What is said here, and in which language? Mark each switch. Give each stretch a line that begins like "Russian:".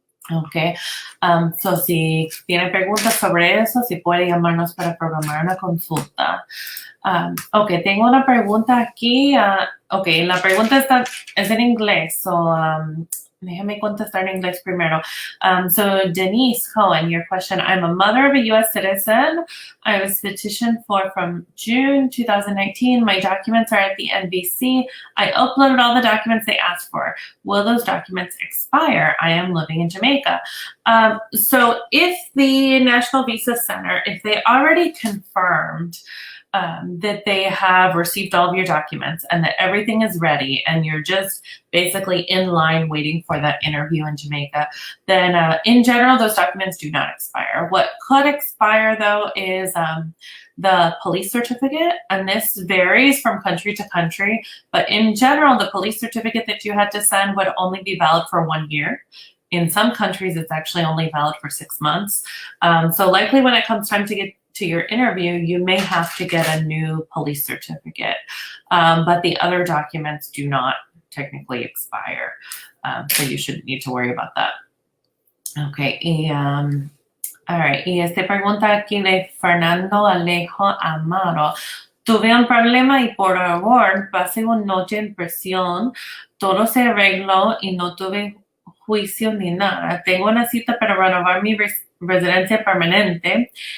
Spanish: Ok, so si tiene preguntas sobre eso, si puede llamarnos para programar una consulta. Ok, tengo una pregunta aquí. Ok, la pregunta es en inglés, so déjame contestar en inglés primero.
English: So Denise Cohen, your question, I'm a mother of a U.S. citizen. I was petitioned for from June 2019. My documents are at the NBC. I uploaded all the documents they asked for. Will those documents expire? I am living in Jamaica. So if the National Visa Center, if they already confirmed that they have received all of your documents and that everything is ready and you're just basically in line waiting for that interview in Jamaica, then in general, those documents do not expire. What could expire, though, is the police certificate, and this varies from country to country, but in general, the police certificate that you had to send would only be valid for 1 year. In some countries, it's actually only valid for 6 months. So likely when it comes time to get to your interview, you may have to get a new police certificate, but the other documents do not technically expire, so you shouldn't need to worry about that. Okay, all right,
Spanish: y esta pregunta aquí de Fernando Alejo Amaro. Tuve un problema y por favor, pasé una noche en prisión, todo se arregló y no tuve juicio ni nada. Tengo una cita para renovar mi residencia permanente.